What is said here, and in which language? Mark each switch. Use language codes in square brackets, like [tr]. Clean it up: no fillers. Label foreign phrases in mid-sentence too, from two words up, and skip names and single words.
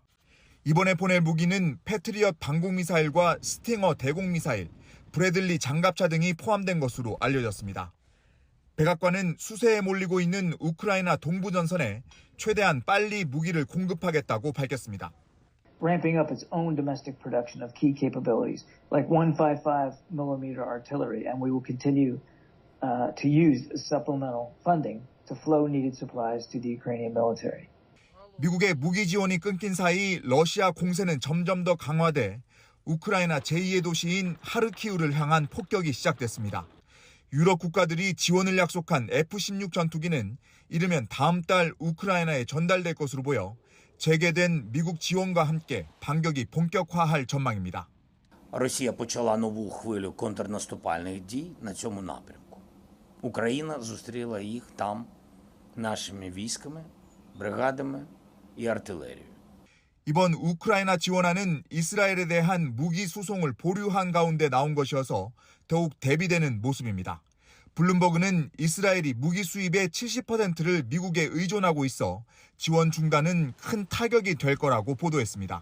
[ko] 이번에 보낼 무기는 패트리엇 방공미사일과 스팅어 대공미사일, 브래들리 장갑차 등이 포함된 것으로 알려졌습니다. 백악관은 수세에 몰리고 있는 우크라이나 동부 전선에 최대한 빨리 무기를 공급하겠다고 밝혔습니다. [en] Ramping up its own domestic production of key capabilities like 155mm artillery, and we will continue to use supplemental funding to flow needed supplies to the Ukrainian military. [ko] 미국의 무기 지원이 끊긴 사이 러시아 공세는 점점 더 강화돼 우크라이나 제2의 도시인 하르키우를 향한 폭격이 시작됐습니다. 유럽 국가들이 지원을 약속한 F-16 전투기는 이르면 다음 달 우크라이나에 전달될 것으로 보여 재개된 미국 지원과 함께 반격이 본격화할 전망입니다. [uk] Росія почала нову хвилю контрнаступальних дій на цьому напрямку. Україна зустріла їх там нашими військами, бригадами і артилерією. [ko] 이번 우크라이나 지원안은 이스라엘에 대한 무기 수송을 보류한 가운데 나온 것이어서 더욱 대비되는 모습입니다. 블룸버그는 이스라엘이 무기 수입의 70%를 미국에 의존하고 있어 지원 중단은 큰 타격이 될 거라고 보도했습니다.